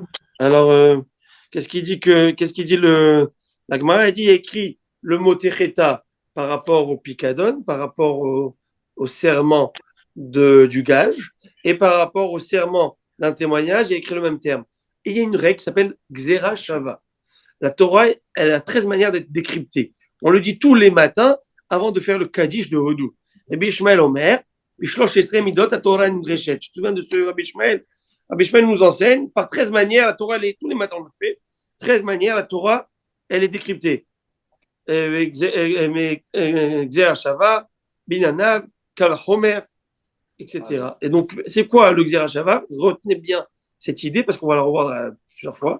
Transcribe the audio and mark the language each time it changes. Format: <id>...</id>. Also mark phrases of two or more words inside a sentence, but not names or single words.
<fr>Alors, qu'est-ce qu'il dit la Gemara dit écrit le mot Techeta par rapport au Picadon, par rapport au serment du gage, et par rapport au serment d'un témoignage, il y a écrit le même terme. Et il y a une règle qui s'appelle</fr> <he>גזרה שוה.</he> <fr>La Torah, elle a 13 manières d'être décryptée. On le dit tous les matins avant de faire le Kaddish de Hodou.</fr> <he>רבי ישמעאל אומר בשלש עשרה מדות התורה נדרשת.</he> <fr>Tu te souviens de ce Rabbi Ishmael? Rabbi Ishmael nous enseigne, par 13 manières, la Torah, tous les matins on le fait, 13 manières, la Torah, elle est décryptée.</fr> <he>גזרה שוה בנין אב קל וחומר, etc.</he> <fr>Et donc, c'est quoi le</fr> <he>גזרה שוה?</he> <fr>Retenez bien cette idée, parce qu'on va la revoir plusieurs fois.</fr>